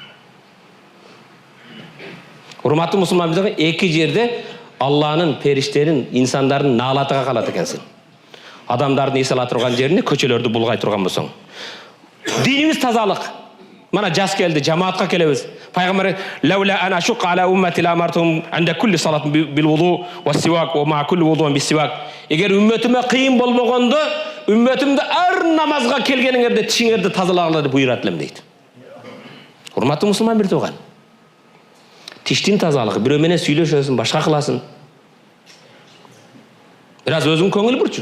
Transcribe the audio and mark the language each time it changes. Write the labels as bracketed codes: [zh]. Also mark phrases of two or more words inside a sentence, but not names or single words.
[ky] Урматтуу мусулман, эки жерде Алланын, периштенин, инсандардын налатыга калат экенсиң. Адамдардын эс ала турган жерине көчөлөрдү булгай турган болсоң. Динибиз тазалык. Мана жас келди, жамаатка келебиз. [ar] Пайгамбар: "لولا أن أشق على أمتي لأمرتهم عند كل صلاة بالوضوء والسواك ومع كل وضوء بالسواك". [ky] Эгер үммөтүмө кыйын болбогондо, үммөтүмдү ар намазга келгениңерде тишиңерди тазалагыла деп буйрат элем дейт. Урматтуу мусулман бир тууган. Тиштин тазалыгы, бирөө менен сүйлөшөсүң, башка кыласың. Бир аз өзүң көңүл бурчу.